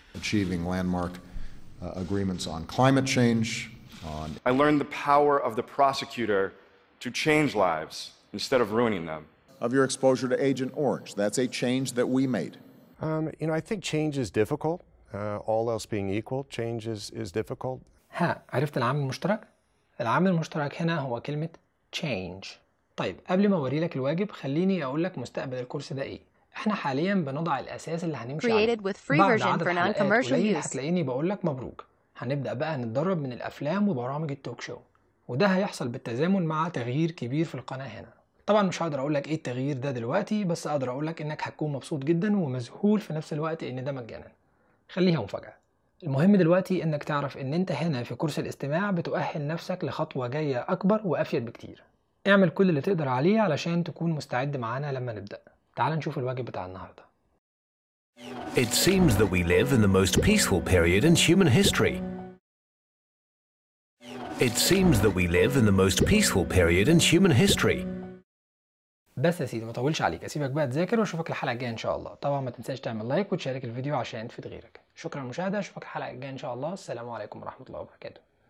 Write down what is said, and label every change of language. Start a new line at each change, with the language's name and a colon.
English: Achieving landmark agreements on climate change. On. I learned the power of the prosecutor to change lives instead of ruining them. Of your exposure to Agent Orange, that's a change that we made. I think change is difficult. All else being equal, change is difficult.
Arabic: ها عرفت العامل المشترك؟ العامل المشترك هنا هو كلمة change. طيب قبل ما أوري لك الواجب خليني أقول لك مستقبل الكورس ده إيه. احنا حاليا بنضع الاساس اللي هنمشي
English: created
Arabic: عليه
English: with free version for non-commercial use.
Arabic: هتلاقيني بقول لك مبروك هنبدا بقى نتدرب من الافلام وبرامج التوك شو وده هيحصل بالتزامن مع تغيير كبير في القناه هنا. طبعا مش هقدر اقول لك ايه التغيير ده دلوقتي بس اقدر اقول لك انك هتكون مبسوط جدا ومذهول في نفس الوقت ان ده مجانا خليها مفاجاه. المهم دلوقتي انك تعرف ان انت هنا في كورس الاستماع بتؤهل نفسك لخطوه جايه اكبر وافيد بكتير. اعمل كل اللي تقدر عليه علشان تكون مستعد معانا لما نبدا. تعال نشوف الواجب بتاع النهاردة.
English: It seems that we live in the most peaceful period in human history. It seems that we live in the most peaceful period in human history.
Arabic: بس يا سيدي ما طولش عليك، اسيبك بقى تذاكر واشوفك الحلقة الجاية ان شاء الله. طبعا ما تنساش تعمل لايك وتشارك الفيديو عشان تفيد غيرك. شكرا للمشاهدة، اشوفك الحلقة الجاية ان شاء الله. السلام عليكم ورحمة الله وبركاته.